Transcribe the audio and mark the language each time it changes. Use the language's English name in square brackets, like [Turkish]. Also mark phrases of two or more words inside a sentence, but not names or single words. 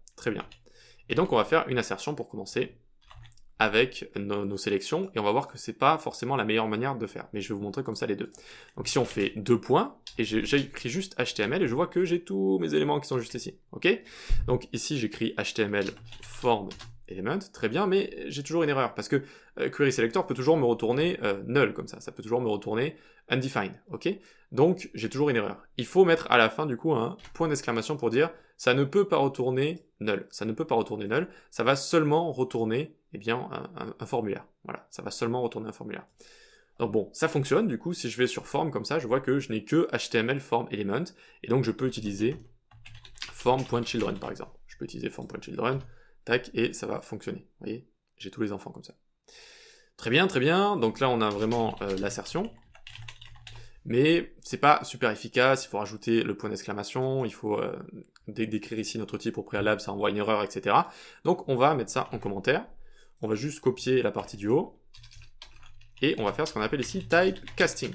[French] Très bien. Et donc on va faire une assertion pour commencer avec nos sélections, et on va voir que c'est pas forcément la meilleure manière de faire, mais je vais vous montrer comme ça les deux. Donc ici on fait 2 points, et j'ai écrit juste HTML, et je vois que j'ai tous mes éléments qui sont juste ici, ok? Donc ici j'écris [English] HTML form element, [French] très bien, mais j'ai toujours une erreur, parce que querySelector peut toujours me retourner null, comme ça peut toujours me retourner undefined, ok? Donc j'ai toujours une erreur. Il faut mettre à la fin du coup un point d'exclamation pour dire ça ne peut pas retourner null, ça ne peut pas retourner null, ça va seulement retourner eh bien, un formulaire. Voilà, ça va seulement retourner un formulaire. Donc bon, ça fonctionne, du coup, si je vais sur form comme ça, je vois que je n'ai que [English] HTML form element, [French] et donc je peux utiliser form.children par exemple. Je peux utiliser form.children, tac, et ça va fonctionner. Vous voyez, j'ai tous les enfants comme ça. Très bien, donc là on a vraiment l'assertion, mais c'est pas super efficace, il faut rajouter le point d'exclamation, il faut décrire ici notre type au préalable, ça envoie une erreur, etc. Donc on va mettre ça en commentaire. On va juste copier la partie du haut, et on va faire ce qu'on appelle ici [English] type casting.